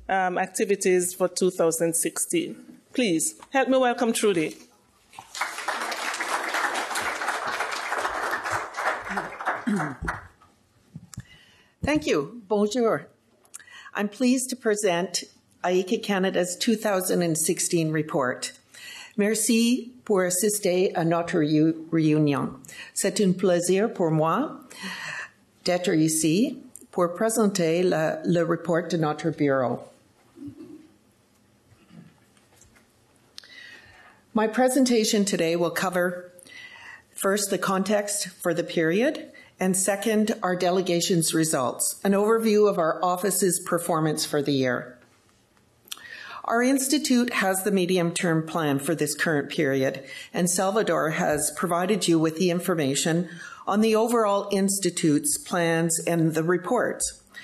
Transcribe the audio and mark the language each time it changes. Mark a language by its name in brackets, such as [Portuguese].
[English] activities for 2016. Please, help me welcome Trudy. Thank you. Bonjour. I'm pleased to present IICA Canada's 2016 report. [French] Merci pour assister à notre réunion. C'est un plaisir pour moi d'être ici pour présenter le report de notre bureau. [English] My presentation today will cover, first, the context for the period, and second, our delegation's results, an overview of our office's performance for the year. Our institute has the medium-term plan for this current period, and Salvador has provided you with the information on the overall institute's plans and the reports.